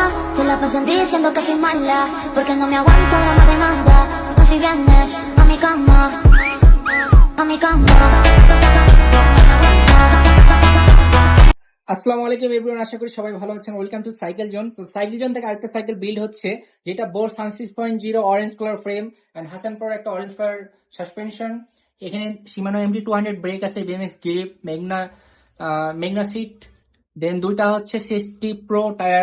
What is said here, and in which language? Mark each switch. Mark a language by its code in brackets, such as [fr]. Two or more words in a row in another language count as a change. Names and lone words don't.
[es] Se la pasan diciendo que soy mala, porque no me aguanto la más demanda. No si vienes a mi cama, a mi cama. [ar] السلام عليكم [bn] এভরিওয়ান, আশা করি সবাই ভালো আছেন। [en] Welcome to Cycle Zone. [bn] তো সাইকেল জোন থেকে আরেকটা সাইকেল বিল্ড হচ্ছে, যেটা বোর সান 6.0 [en] orange color frame [bn] এন্ড হাসান প্রো একটা [en] orange color suspension. [bn] এখানে শিমানো MT200 ব্রেক আছে, [en] BMX grip, [bn] মেগনা সিট, দেন দুইটা হচ্ছে সিএসটি প্রো টায়ার।